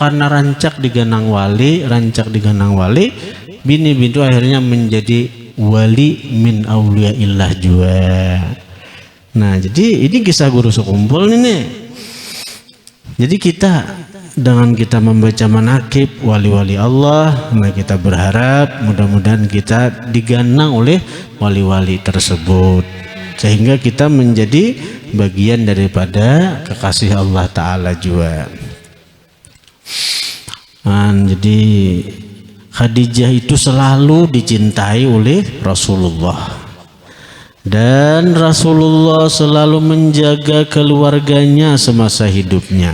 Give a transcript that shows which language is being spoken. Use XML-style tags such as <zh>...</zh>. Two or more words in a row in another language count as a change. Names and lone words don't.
<id>Karena rancak diganang wali, bini-bini itu akhirnya menjadi wali</id> <ar>من أولياء الله</ar> <id>juga. Nah, jadi ini kisah guru sekumpul ini. Jadi kita dengan kita membaca manaqib wali-wali Allah, nah kita berharap mudah-mudahan kita diganang oleh wali-wali tersebut sehingga kita menjadi bagian daripada kekasih Allah Ta'ala juga. Nah, jadi Khadijah itu selalu dicintai oleh Rasulullah dan Rasulullah selalu menjaga keluarganya semasa hidupnya.</id>